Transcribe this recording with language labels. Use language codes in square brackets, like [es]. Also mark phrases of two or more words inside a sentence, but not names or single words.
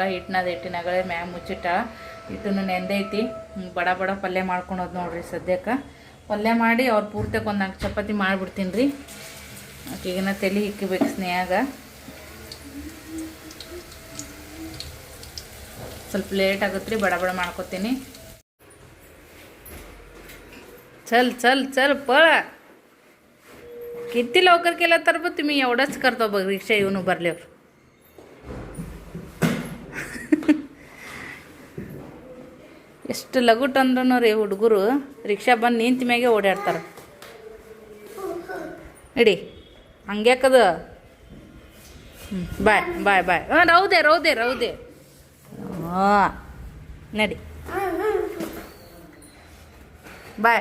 [kn] ಹಿಟ್ಟಿನಾಗಳೆ ಮ್ಯಾಗ ಮುಚ್ಚಿಟ್ಟಾಳ. ಹಿಟ್ಟನ್ನು ನೆಂದೈತಿ. ಬಡ ಪಲ್ಯ ಮಾಡ್ಕೊಳೋದು ನೋಡ್ರಿ ಸದ್ಯಕ್ಕೆ. ಪಲ್ಯ ಮಾಡಿ ಅವ್ರು ಪೂರ್ತಿಗೆ 1-4 ಚಪಾತಿ ಮಾಡಿಬಿಡ್ತೀನಿ ರೀ. ಆಕೆಗಿನ ತಲೆ ಇಕ್ಕಬೇಕು ಸ್ನೇಹಾಗ. ಸ್ವಲ್ಪ ಲೇಟ್ ಆಗುತ್ತೆ ರೀ, ಬಡ ಮಾಡ್ಕೊತೀನಿ. [mr] चल पळ किती लवकर केलं तर पण तुम्ही एवढंच करतो बघ. रिक्षा येऊन उभारल्यावर [kn] ಎಷ್ಟು ಲಗುಟ್ ಅಂದ್ರೂ ರೀ ಹುಡುಗರು ರಿಕ್ಷಾ ಬಂದು ನಿಂತ ಮ್ಯಾಗೆ ಓಡಾಡ್ತಾರೆ. ಇಡಿ ಹಂಗ್ಯಾಕದು. ಬಾಯ್ ಬಾಯ್ ಬಾಯ್. ರೌದೆ ಹಾಂ ನಡಿ ಬಾಯ್.